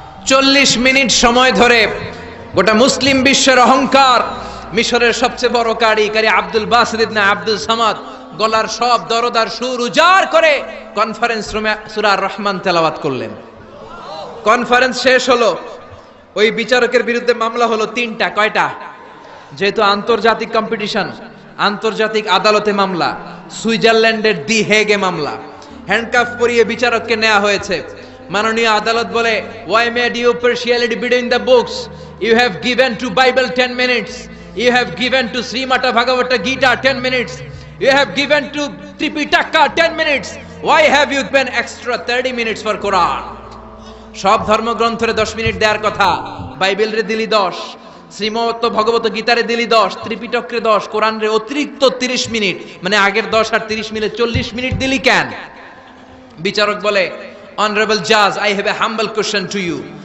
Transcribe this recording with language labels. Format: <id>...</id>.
<bn>40 minute সময় ধরে গোটা মুসলিম বিশ্বের অহংকার, মিশরের সবচেয়ে বড় কারি আব্দুল বাসিত ইবনে আব্দুল সামাদ গলার সব দরদার সুর উজাড় করে কনফারেন্স রুমে সূরা আর রহমান তেলাওয়াত করলেন। কনফারেন্স শেষ হলো, ওই বিচারকের বিরুদ্ধে মামলা হলো 3টা। কয়টা? যেহেতু আন্তর্জাতিক কম্পিটিশন, আন্তর্জাতিক আদালতে মামলা, সুইজারল্যান্ডের দি হেগে মামলা। হ্যান্ডকাফ পরিয়ে বিচারককে নেওয়া হয়েছে। মাননীয় আদালত বলে,</bn> <en>why made you partiality between the books? You have given to Bible 10 minutes. You have given to Srimata Bhagavata Gita 10 minutes. You have given to Tripitaka 10 minutes. Why have you given extra 30 minutes for Quran?</en> <bn>সব ধর্মগ্রন্থরে 10 minute দেওয়ার কথা, বাইবেলরে দিলি 10, শ্রীমত ভগবত গীতারে দিলি 10, ত্রিপিটকরে 10, কোরআনরে অতিরিক্ত 30 minute, মানে আগের 10 আর 30 মিলে 40 minute দিলি কেন? বিচারক বলে,</bn> <en>Honourable জাজ, I have a humble question to you.</en>